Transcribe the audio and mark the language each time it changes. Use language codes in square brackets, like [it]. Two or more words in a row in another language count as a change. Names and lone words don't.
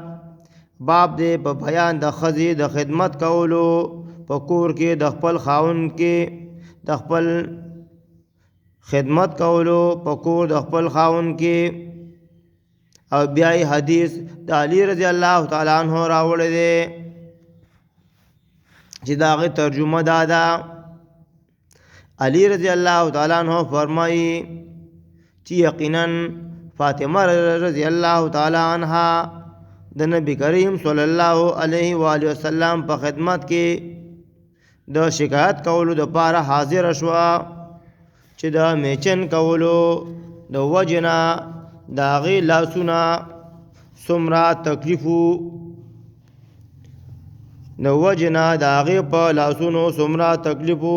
[ps] باب دی په بیان د ښځې د خدمت کولو په کور کې د خپل خاوند کې، د خپل خدمت کولو په کور د خپل خاوند کې. او بیا حدیث د علی [ar] رضی الله تعالی عنہ [ps] راوړی دی چې د هغې ترجمه دا ده. علی [ar] رضی اللہ تعالیٰ عنہ [ps] فرمائی چې یقینا فاطمه [ar] رضی اللہ تعالیٰ [ps] عنہ د نبی کریم [ar] صلی الله علیه و آله وسلم [ps] په خدمت کې د شکایت کولو د پاره حاضر شوه چې د میچن کولو د وجنه د هغې لاسونه څومره تکلیفو، د وجنه د هغې په لاسونو څومره تکلیفو.